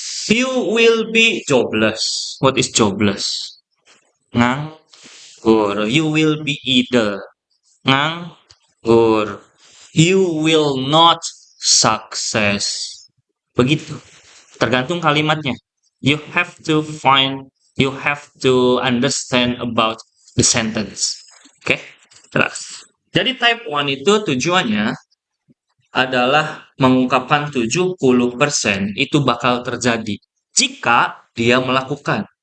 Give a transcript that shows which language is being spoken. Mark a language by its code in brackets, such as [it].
[en] You will be jobless. What is jobless? [id] Nganggur. [en] You will be idle. Nganggur. You will not success. [id] Begitu. Tergantung kalimatnya. [en] You have to understand about the sentence. [id] Oke, jelas. Jadi type 1 itu tujuannya adalah mengungkapkan 70% itu bakal terjadi jika dia melakukan.